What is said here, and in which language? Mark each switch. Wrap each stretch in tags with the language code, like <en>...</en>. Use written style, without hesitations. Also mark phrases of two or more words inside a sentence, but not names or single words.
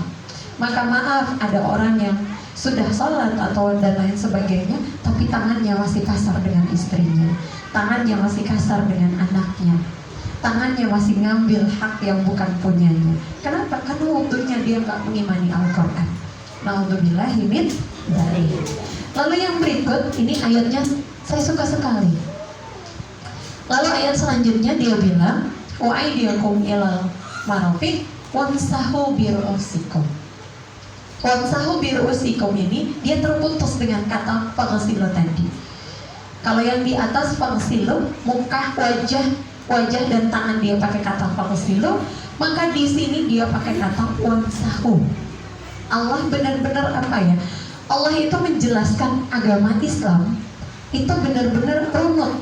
<id>Maka maaf, ada orang yang sudah sholat atau dan lain sebagainya, tapi tangannya masih kasar dengan istrinya, tangannya masih kasar dengan anaknya, tangannya masih ngambil hak yang bukan punyanya. Kenapa? Karena waktunya dia nggak mengimani Al-Quran.</id> <ar>نعوذ بالله من ذلك.</ar> <id>Lalu yang berikut, ini ayatnya saya suka sekali. Lalu ayat selanjutnya dia bilang,</id> <ar>وأيديكم إلى المرافق وامسحوا برءوسكم. وامسحوا برءوسكم</ar> <id>ini dia terputus dengan kata faghsilu tadi. Kalau yang di atas faghsilu, muka, wajah dan tangan dia pakai kata faghsilu, maka di sini dia pakai kata wamsahu. Allah benar-benar apa ya? Allah itu menjelaskan agama Islam itu benar-benar runut.</id>